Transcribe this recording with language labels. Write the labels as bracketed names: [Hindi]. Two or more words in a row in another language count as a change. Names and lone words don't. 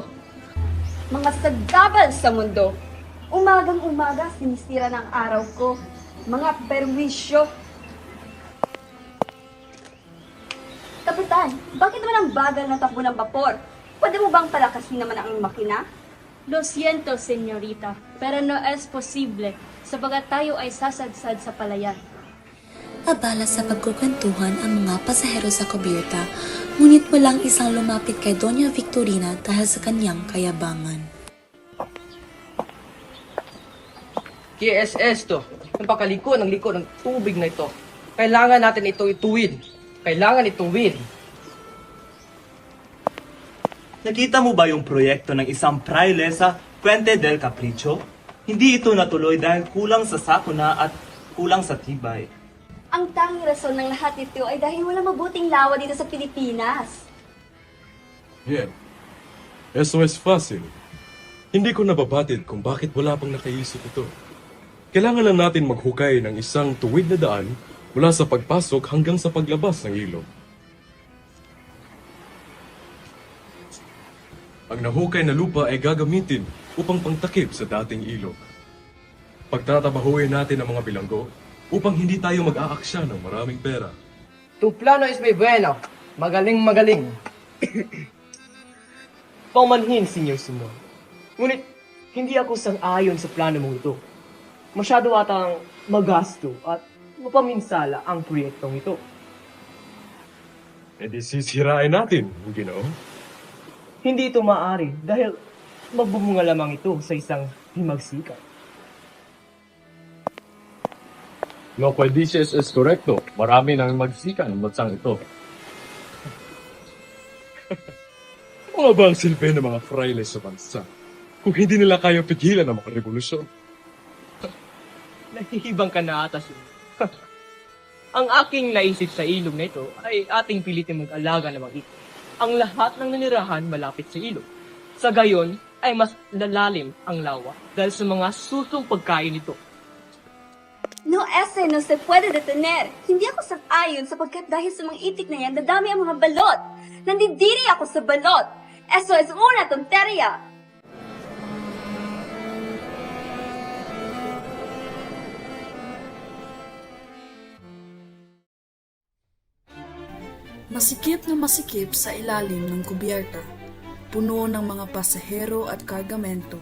[Filipino] Mga sagabal sa mundo. Umagang-umaga, sinisira ng araw ko. Mga perwisyo. Kapitan, bakit naman ang bagal ng takbo ng vapor? Pwede mo bang palakasin naman ang makina? [Spanish] Lo siento, señorita, pero no es posible, [Filipino] sapagat tayo ay sasadsad sa palayan. Abala sa pagkukwentuhan ang mga pasahero sa kubyerta, ngunit walang isang lumapit kay Doña Victorina dahil sa kanyang kayabangan. [Spanish] ¿Qué es esto? [Filipino] Napakaliko ng liko ng tubig na ito. Kailangan natin ito ituwid. Kailangan ituwid. Nakita mo ba yung proyekto ng isang praile sa Puente del Capricho? Hindi ito natuloy dahil kulang sa sakuna at kulang sa tibay. Ang tanging rason ng lahat nito ay dahil wala mabuting lawa dito sa Pilipinas. [Spanish] Bien. Eso es fácil. [Filipino] Hindi ko nababatid kung bakit wala pang nakaisip ito. Kailangan lang natin maghukay ng isang tuwid na daan mula sa pagpasok hanggang sa paglabas ng ilog. Ang nahukay na lupa ay gagamitin upang pangtakip sa dating ilog. Pagtatabahuin natin ang mga bilanggo upang hindi tayo mag-aaksya ng maraming pera. [Spanish] Tu plano es muy bueno. [Filipino] Magaling. Paumanhin, Senyor Simon. Ngunit, hindi ako sang-ayon sa plano mong ito. Masyado atang magasto at mapaminsala ang proyektong ito. E di sisirain natin, Ginoo. Hindi ito maaari dahil magbubunga lamang ito sa isang himagsikan. [Spanish] Lo que dices es correcto. [Filipino] Marami nang magsikan ng bansang ito. Mga ba ang silbi ng mga fraile sa bansa kung hindi nila kaya pigilan ang mga revolusyon? Nahihibang ka na ata, Senyor. Ang aking naisip sa ilog na ito ay ating pilitin mag-alaga ng mga ito. Ang lahat ng nanirahan malapit sa ilog. Sa gayon ay mas lalalim ang lawa dahil sa mga susong pagkain nito. [Spanish] No, ese no se puede detener. [Filipino] Hindi ako sang-ayon sapagkat dahil sa mga itik na yan, dadami ang mga balot. Nandidiri ako sa balot. [Spanish] Eso es una tonteria. [Filipino] Masikip na masikip sa ilalim ng kubyerta, puno ng mga pasahero at kargamento.